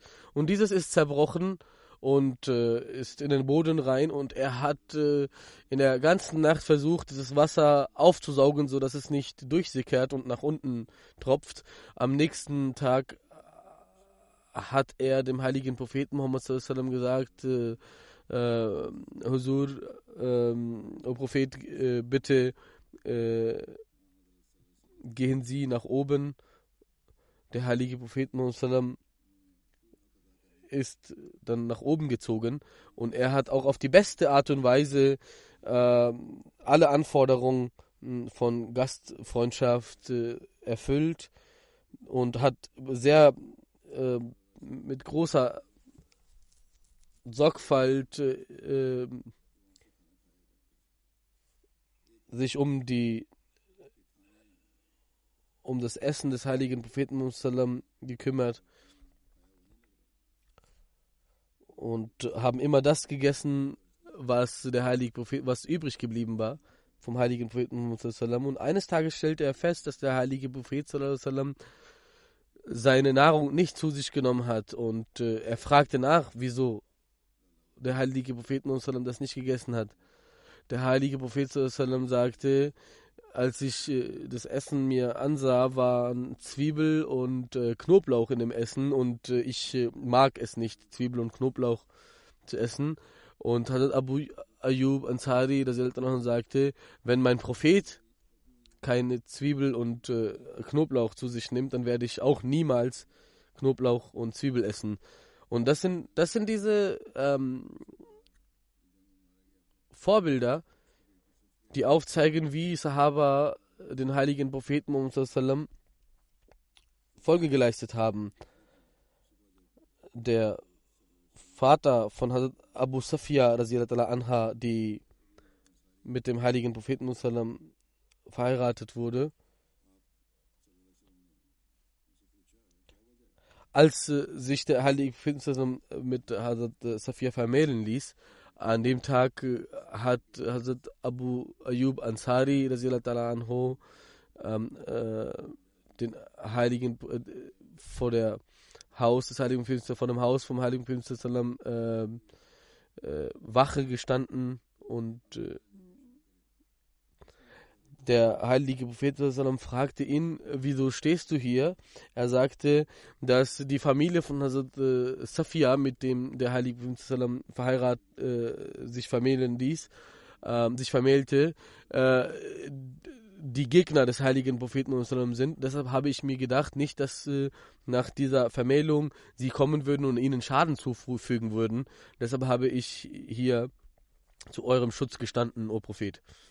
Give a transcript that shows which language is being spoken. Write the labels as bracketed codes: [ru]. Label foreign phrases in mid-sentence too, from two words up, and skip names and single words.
[de] Und dieses ist zerbrochen und ist in den Boden rein, und er hat in der ganzen Nacht versucht, dieses Wasser aufzusaugen, sodass es nicht durchsickert und nach unten tropft. Am nächsten Tag hat er dem heiligen Propheten Muhammad [ar] صلى الله عليه وسلم [de] gesagt, Huzur, o Prophet, bitte gehen Sie nach oben. Der heilige Prophet Muhammad [ar] صلى الله عليه وسلم [de] ist dann nach oben gezogen, und er hat auch auf die beste Art und Weise alle Anforderungen von Gastfreundschaft erfüllt und hat sehr mit großer Sorgfalt sich um das Essen des heiligen Propheten Muhammad [ar] صلى الله عليه وسلم [de] gekümmert und haben immer das gegessen, was der heilige Prophet, was übrig geblieben war vom heiligen Propheten Muhammad [ar] صلى الله عليه وسلم. [de] Und eines Tages stellte er fest, dass der heilige Prophet [ar] صلى الله عليه وسلم [de] seine Nahrung nicht zu sich genommen hat, und er fragte nach, wieso der heilige Prophet Muhammad [ar] صلى الله عليه وسلم [de] das nicht gegessen hat. Der heilige Prophet [ar] صلى الله عليه وسلم [de] sagte, als ich das Essen mir ansah, waren Zwiebel und Knoblauch in dem Essen, und ich mag es nicht, Zwiebel und Knoblauch zu essen. Und Hazrat Abu Ayyub Ansari sagte, wenn mein Prophet keine Zwiebel und Knoblauch zu sich nimmt, dann werde ich auch niemals Knoblauch und Zwiebel essen. Und das sind diese Vorbilder, die aufzeigen, wie Sahaba den heiligen Propheten Muhammad [ar] صلى الله عليه وسلم [de] Folge geleistet haben. Der Vater von Hazrat Abu Safia [ar] رضي الله عنها, [de] die mit dem heiligen Propheten Muhammad [ar] صلى الله عليه وسلم [de] verheiratet wurde, als sich der heilige Prophet [ar] صلى الله عليه وسلم [de] mit Hazrat Safia vermählen ließ, an dem Tag hat Hazrat Abu Ayyub Ansari [ar] رضي الله عنه [de] den heiligen vor dem Haus vom heiligen Propheten [ar] صلى الله عليه وسلم [de] Wache gestanden, und der heilige Prophet [ar] صلى الله عليه وسلم [de] fragte ihn, wieso stehst du hier? Er sagte, dass die Familie von Hazrat Safia, mit dem der heilige Prophet [ar] صلى الله عليه وسلم [de] sich vermählte, die Gegner des heiligen Propheten [ar] صلى الله عليه وسلم [de] sind. Deshalb habe ich mir gedacht, nicht, dass nach dieser Vermählung sie kommen würden und ihnen Schaden zufügen würden. Deshalb habe ich hier zu eurem Schutz gestanden, o Prophet.